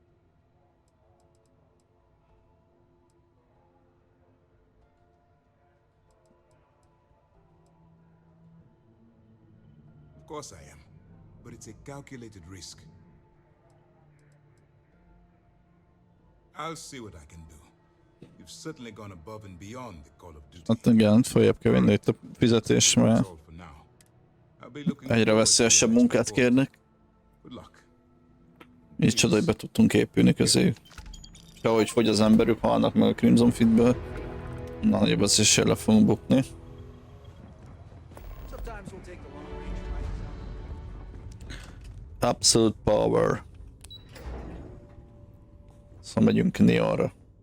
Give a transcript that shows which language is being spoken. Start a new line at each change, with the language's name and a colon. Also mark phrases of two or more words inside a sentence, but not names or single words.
English: Of course I am, but it's a calculated risk. I'll see what I can do. You've certainly gone above and beyond the call of duty.
Hungarian: Hát igen, följebb kell vinni itt a fizetés, mert
English: That's all for now. I'll be looking
Hungarian: egyre
English: forward to
Hungarian: veszélyesebb
English: your next
Hungarian: munkát
English: report.
Hungarian: kérnek.
English: Good luck.
Hungarian: Így csoda, hogy be tudtunk épülni közéjük. És ahogy fogy az emberük, halnak meg a Crimson Fleetből. Na, nagyobb az is le fogunk bukni.
English: Absolute power.
Hungarian: Szóval megyünk Neonra.